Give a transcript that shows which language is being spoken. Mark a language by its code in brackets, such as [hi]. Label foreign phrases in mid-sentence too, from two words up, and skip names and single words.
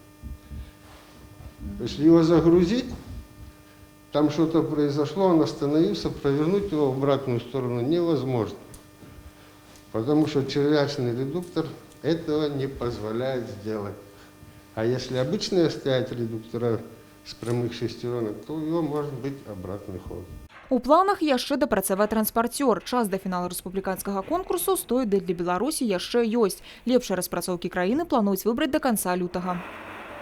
[ru] Если его загрузить, там что-то произошло, он остановился, провернуть его в обратную сторону невозможно. Потому что червячный редуктор этого не позволяет сделать. А если обычные стоят редуктора с прямых шестеренок, то у него может быть обратный ход. [be] У планах яшчэ дапрацаваць транспартер. Час да фіналу рэспубліканскага конкурсу «100 ідэй для Беларусі» яшчэ ёсць. Лепшыя распрацоўкі краіны плануюць выбраць да канца лютага.